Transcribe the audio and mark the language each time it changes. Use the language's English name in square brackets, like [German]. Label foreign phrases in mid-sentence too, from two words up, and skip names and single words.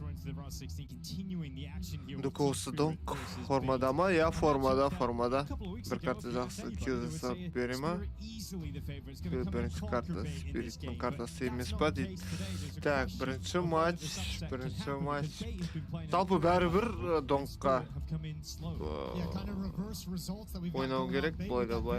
[English] We're into the round 16, continuing the action here. [Kazakh] Дукосы Донк формада ма? Я формада. Бір карта жақсы кил жасап бере ма? Бірінші карта Спириттің картасы емес па дейді. Так, бірінші матч. Жалпы бәрібір Донкқа ойнау керек, былай да былай.